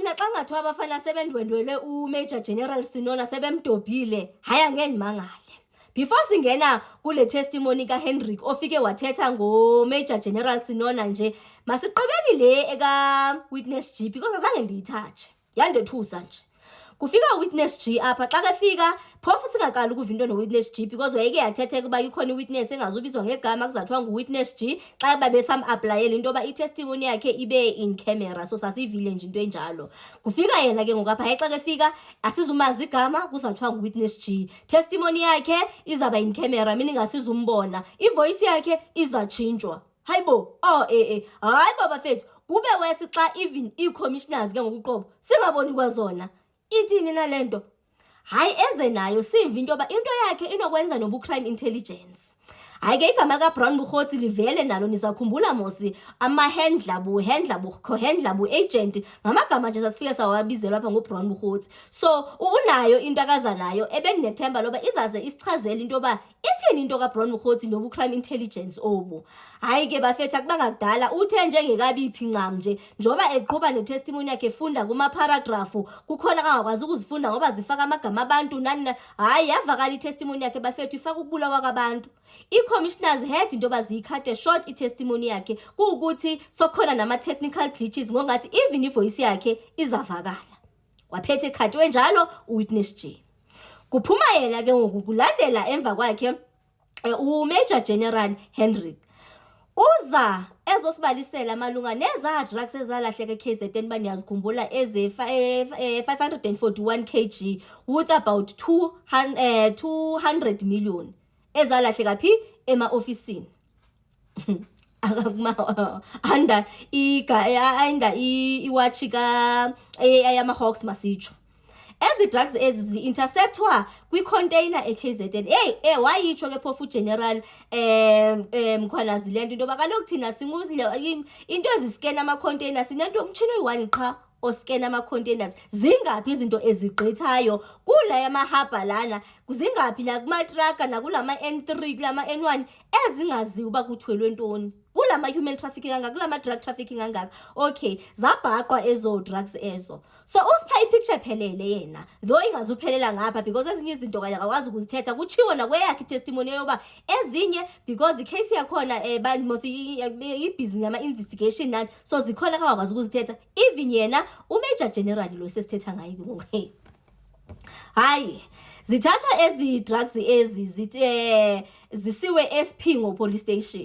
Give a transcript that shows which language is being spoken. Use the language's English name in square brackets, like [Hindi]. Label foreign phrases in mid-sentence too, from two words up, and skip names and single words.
[Xhosa] ngathiwa abafana sebendwendwele uMajor General Sinona sebemdobhile, hayi angeke ngimangale. Before singena kule testimony kaHendrick ofike wathetha ngoMajor General Sinona nje, masiqhubeni le eka Witness G because azange ndiyithathe. Yandethusa nje. Kufika Witness G apha xa kefika phofu singaqala ukuva into noWitness G because wayeke yathetheka uba ikhona iwitness engazubizwa ngegama kuzathiwa nguWitness G xa babesam applyela into yoba itestimony yakhe ibe [English] in camera, [Xhosa] so sasivile nje into enjalo. Kufika yena ke ngokapha hayi xa kefika asizumazi igama kuzathiwa nguWitness G, testimony yakhe izaba [English] in camera meaning [Xhosa] asizumbona, ivoice yakhe izatshintshwa. Hayibo hayi baba fethu kube wesi xa even i-commissioners ke ngokuqobo singaboni kwazona. Ithini nalento? Hayi eze nayo siva into yoba into yakhe inokwenza nobu-crime intelligence. Hayi ke igama kaBrown Bukgotsi livele nalo nizakhumbula mosi ama-handler bu-agent ngamagama nje sasifike sawabizelwa apha ngoBrown Bukgotsi. So unayo into akaza nayo ebenginethemba loba izaze isichazele into yoba ithini into kaBrown Bukgotsi nobu-crime intelligence obu. Hayi ke bafethu akubanga kudala uthe njengekabiphi ncam nje njoba eqhuba netestimony yakhe efunda kuma-paragrafu kukhona kangakwazi ukuzifunda ngoba zifaka amagama abantu nani. Hayi yavakala itestimony yakhe bafethu ifaka ukubulawa kwabantu. I-commissioners head into yoba ziyikhate short itestimony yakhe kuwukuthi sokhona nama- [English] technical glitches [Xhosa] ngongathi even ivoice yakhe izavakala. Waphethe ekhathiwe njalo uWitness G. Kuphuma yena ke ngoku kulandela emva kwakhe uMajor General Hendrick. Uza ezosibalisela malunga neza drugs ezalahleka eKZN bani yazikhumbula eze 541 [English] kg worth about 200 million [Xhosa] ezalahleka phi ema-ofisini under iwatch yama-Hawks masitsho. Ezi drugs ezi zi-interceptwa kwi-container eKZN. Wayitsho ke phofu General Mkhwanazi lento into yoba kaloku thina into eziskena ama-container sinento umtshini oyi-1 qha oscan ama-containers. Zingaphi izinto ezigqithayo kula yamahaba lana, zingaphi nakumatraka nakulama N3 kulama N1 ezingaziwa uba kuthwelwe ntoni kulama [English] human trafficking [Xhosa] angaka kulama [English] drug trafficking [Xhosa] angaka. Okay, zabhaqwa ezo drugs ezo. So usipha ipicture phelele yena though ingazuphelela ngapha because ezinye izinto kanye akwazi ukuzithetha kuchiwo nakweyakhe testimony yoba ezinye because icase yakhona ibhizi ngama-investigation nani so zikhona kangakwazi ukuzithetha even yena uMajor General lo sesithetha ngayo ngoku. Hayi zithathwa ezi drugs ezi zisiwe eSphingo police station.